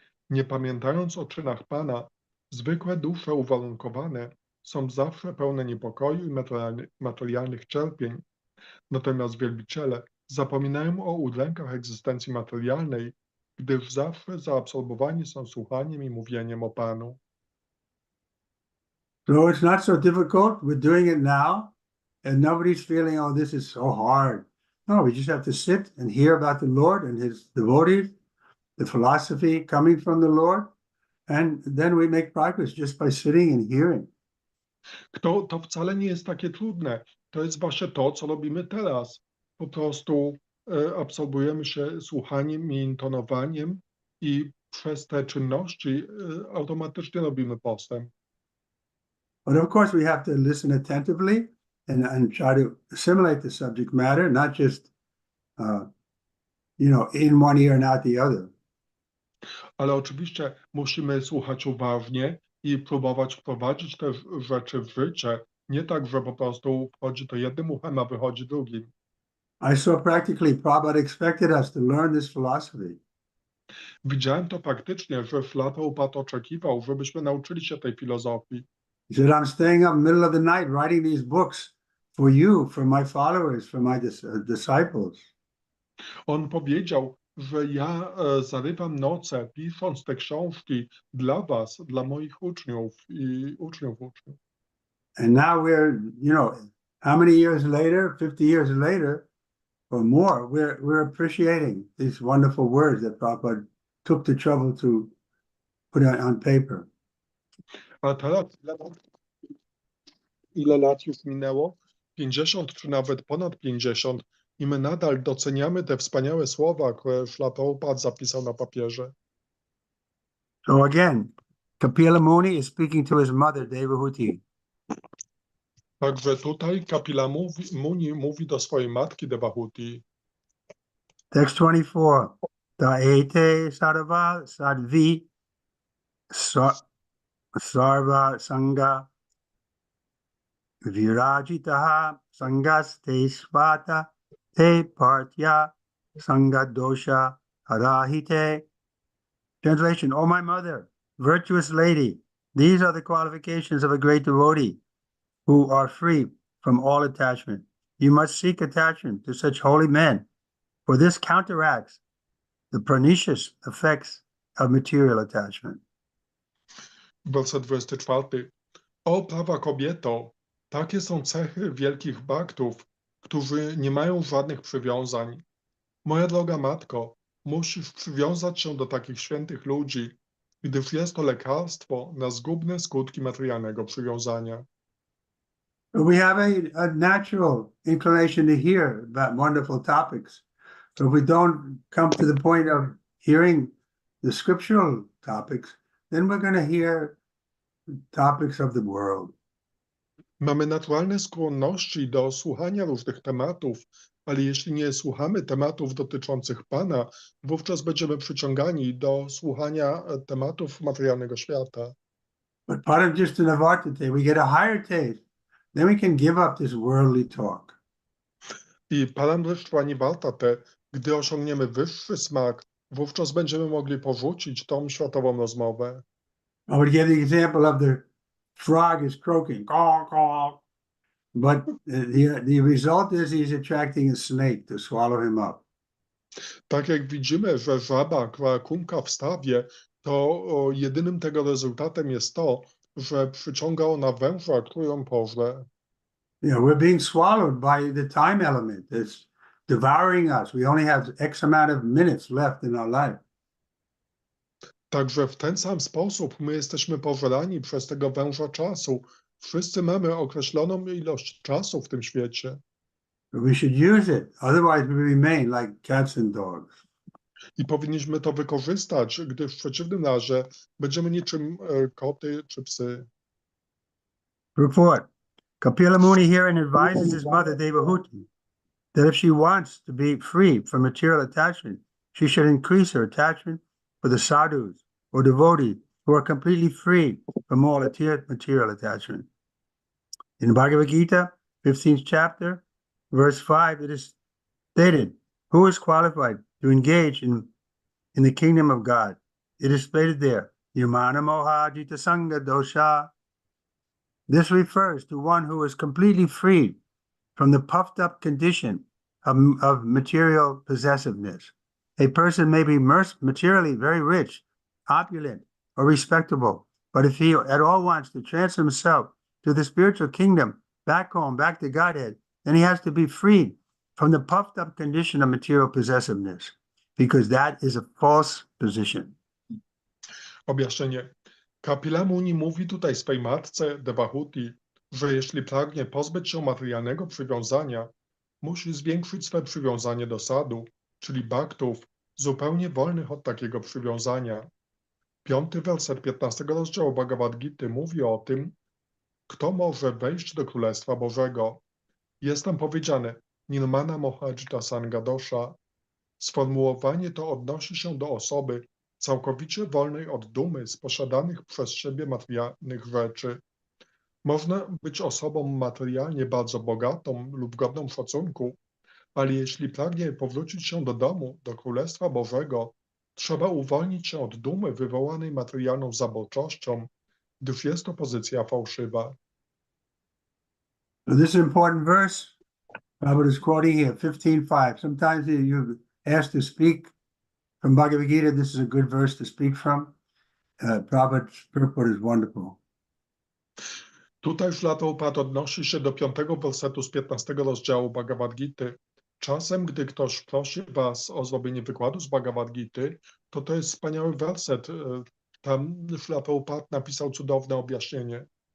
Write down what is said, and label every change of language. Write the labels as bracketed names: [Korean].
[Polish] Nie pamiętając o czynach Pana, zwykłe dusze uwarunkowane są zawsze pełne niepokoju i materialnych cierpień. Natomiast wielbiciele zapominają o udrękach egzystencji materialnej, gdyż zawsze zaabsorbowani są słuchaniem i mówieniem o Panu. [English] So it's not so difficult. We're doing it now, and nobody's feeling, oh, this is so hard. No, we just have to sit and hear about the Lord and his devotees, the philosophy coming from the Lord, and then we make progress just by sitting and hearing. [Polish] To wcale nie jest takie trudne. To jest właśnie to, co robimy teraz. Po prostu absorbujemy się słuchaniem i intonowaniem i przez te czynności automatycznie robimy postęp. [English] But of course, we have to listen attentively and try to assimilate the subject matter, not just, in one ear and out the other. [Polish] Ale oczywiście musimy słuchać uważnie i próbować wprowadzić te rzeczy w życie. Nie tak, że po prostu wchodzi to jednym uchem, a wychodzi drugim. [English] I saw practically Prabhupada expected us to learn this philosophy. [Polish] Widziałem to praktycznie, że Prabhupada oczekiwał, żebyśmy nauczyli się tej filozofii. [English] He said, I'm staying up in the middle of the night writing these books for you, for my followers, for my disciples. [Polish] On powiedział, że ja zarywam noce, pisząc te książki dla was, dla moich uczniów i uczniów. [English] And now we're, how many years later, 50 years later or more, we're appreciating these wonderful words that Prabhupada took the trouble to put it on paper. [Polish] A teraz, ile lat już minęło? 50 czy nawet ponad 50 i my nadal doceniamy te wspaniałe słowa, które Ślapopad zapisał na papierze. [English] So again, Kapila Muni is speaking to his mother, Devahuti. [Polish] Także tutaj Kapila Muni mówi do swojej matki Devahuti. [English] Text 24. [Sanskrit] Ta ete sarva sadvi sarva sanga virajitaha sangaste svata te partya sanga dosha harahite. [English] Translation, O my mother, virtuous lady, these are the qualifications of a great devotee who are free from all attachment. You must seek attachment to such holy men, for this counteracts the pernicious effects of material attachment. [Polish] Werset 24. O prawa kobieto, takie są cechy wielkich bhaktów, którzy nie mają żadnych przywiązań. Moja droga matko, musisz przywiązać się do takich świętych ludzi, gdyż jest to lekarstwo na zgubne skutki materialnego przywiązania. [English] We have a natural inclination to hear about wonderful topics. But if we don't come to the point of hearing the scriptural topics, then we're going to hear topics of the world. [Polish] Mamy naturalne skłonności do słuchania różnych tematów, ale jeśli nie słuchamy tematów dotyczących Pana, wówczas będziemy przyciągani do słuchania tematów materialnego świata. [English] But part of just an avartate, we get a higher taste. Then we can give up this worldly talk. [Polish] I [Sanskrit] paramdrishva nivartate, [Polish] gdy osiągniemy wyższy smak, wówczas będziemy mogli porzucić tą światową rozmowę. [English] I would give the example of the frog is croaking, caw, caw. But the result is he's attracting a snake to swallow him up. [Polish] Tak jak widzimy, że żaba, która kumka w stawie, to jedynym tego rezultatem jest to, że przyciąga ona węża, który ją pożre. [English] You know, we're being swallowed by the time element. It's devouring us. We only have X amount of minutes left in our life. [Polish] Także w ten sam sposób my jesteśmy pożerani przez tego węża czasu. Wszyscy mamy określoną ilość czasu w tym świecie. [English] We should use it. Otherwise we remain like cats and dogs. [Polish] I powinniśmy to wykorzystać, gdyż w przeciwnym razie będziemy niczym koty czy psy. [English] Report. Kapila Muni herein advises his mother Devahuti that if she wants to be free from material attachment, she should increase her attachment for the sadhus or devotees who are completely free from all material attachment. In Bhagavad Gita, 15th chapter, verse 5, it is stated, who is qualified to engage in the kingdom of God? It is stated there, [Sanskrit] Yamana Moha Jita Sangha Dosha. [English] This refers to one who is completely free from the puffed up condition of material possessiveness. A person may be materially very rich, opulent, or respectable, but if he at all wants to transfer himself to the spiritual kingdom, back home, back to Godhead, then he has to be freed from the puffed up condition of material possessiveness, because that is a false position. [Polish] Objaśnienie. Kapila Muni mówi tutaj swej matce Devahuti, że jeśli pragnie pozbyć się materialnego przywiązania, musi zwiększyć swe przywiązanie do sadu, czyli bhaktów, zupełnie wolnych od takiego przywiązania. 5. werset 15 rozdziału Bhagavad Gity mówi o tym, kto może wejść do Królestwa Bożego. Jest tam powiedziane [Sanskrit] Nirmana Mohajita Sangadosha. [Polish] Sformułowanie to odnosi się do osoby całkowicie wolnej od dumy z posiadanych przez siebie materialnych rzeczy. Można być osobą materialnie bardzo bogatą lub godną szacunku, ale jeśli pragnie powrócić się do domu, do Królestwa Bożego, trzeba uwolnić się od dumy wywołanej materialną zaborczością, gdyż jest to pozycja fałszywa. [English] So this is an important verse. Prabhupada is quoting here, 15:5. Sometimes you're asked to speak from Bhagavad Gita. This is a good verse to speak from. Prabhupada's purport is wonderful. [Polish] Tutaj Ślapopad odnosi się do 5. wersetu z 15 rozdziału Bhagavad Gity. Czasem, gdy ktoś prosi was o zrobienie wykładu z Bhagavad Gity, To jest wspaniały werset. Tam Śrila Prabhupada napisał cudowne objaśnienie.